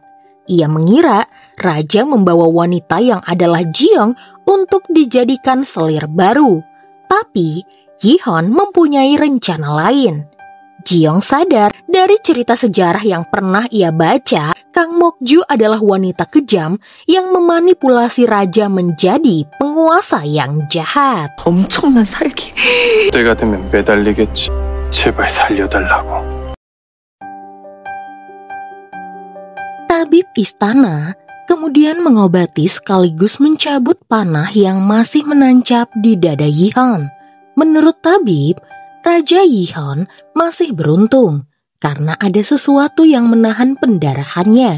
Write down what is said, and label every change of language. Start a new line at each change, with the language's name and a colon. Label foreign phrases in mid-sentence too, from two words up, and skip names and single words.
Indonesian: Ia mengira raja membawa wanita yang adalah Ji-young untuk dijadikan selir baru. Tapi Yi-hon mempunyai rencana lain. Ji-young sadar dari cerita sejarah yang pernah ia baca, Kang Mok-ju adalah wanita kejam yang memanipulasi raja menjadi penguasa yang jahat.
Korean: 엄청난 살기. 때가 되면 매달리겠지. 제발 살려달라고.
Indonesian: Tabib istana kemudian mengobati sekaligus mencabut panah yang masih menancap di dada Yi-hon. Menurut tabib, Raja Yi-hon masih beruntung karena ada sesuatu yang menahan pendarahannya.